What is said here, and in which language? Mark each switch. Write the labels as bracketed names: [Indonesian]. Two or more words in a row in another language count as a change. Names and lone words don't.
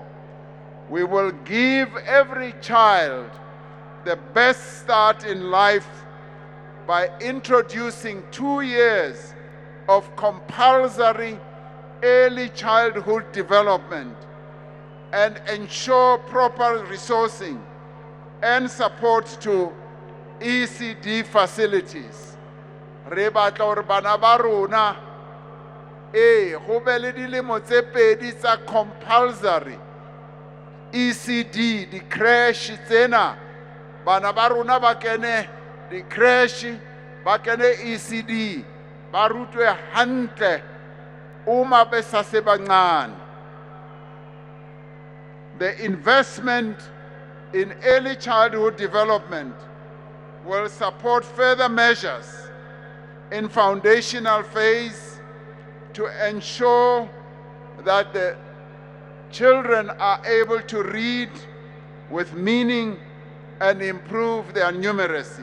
[English] We will give every child the best start in life by introducing 2 years of compulsory early childhood development and ensure proper resourcing and support to ECD facilities. [Southern Sotho] Re batla hore bana ba rona go be le dilemo tse pedi tsa [English] compulsory ECD, [Southern Sotho] di crash tsena, bana ba rona ba kene di crash, ba kene ECD, ba rutwe hantle uma be sase bancane. [English] The investment in early childhood development will support further measures in foundational phase to ensure that the children are able to read with meaning and improve their numeracy.